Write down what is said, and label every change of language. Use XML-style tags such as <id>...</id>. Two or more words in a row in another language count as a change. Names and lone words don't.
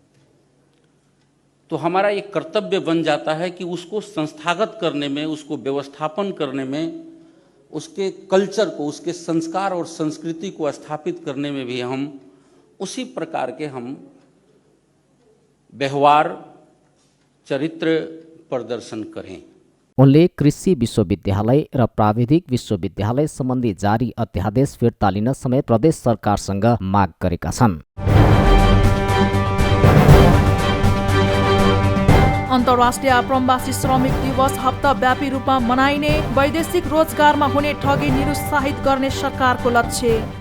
<hi>तो हमारा एक कर्तव्य बन जाता है कि उसको संस्थागत करने में, उसको व्यवस्थापन करने में, उसके कल्चर को, उसके संस्कार और संस्कृति को स्थापित करने में भी हम उसी प्रकार के हम व्यवहार चरित्र प्रदर्शन करें।</hi> <ne>उनले कृषि विश्वविद्यालय र प्राविधिक विश्वविद्यालय सम्बन्धी जारी अध्यादेश फिर्ता लिन समेत प्रदेश सरकारसँग माग गरेका छन्। अन्तर्राष्ट्रिय आप्रवासी श्रमिक दिवस हप्ताव्यापी रूपमा मनाइने, वैदेशिक रोजगारमा हुने ठगी निरुत्साहित गर्ने सरकारको लक्ष्य।</ne>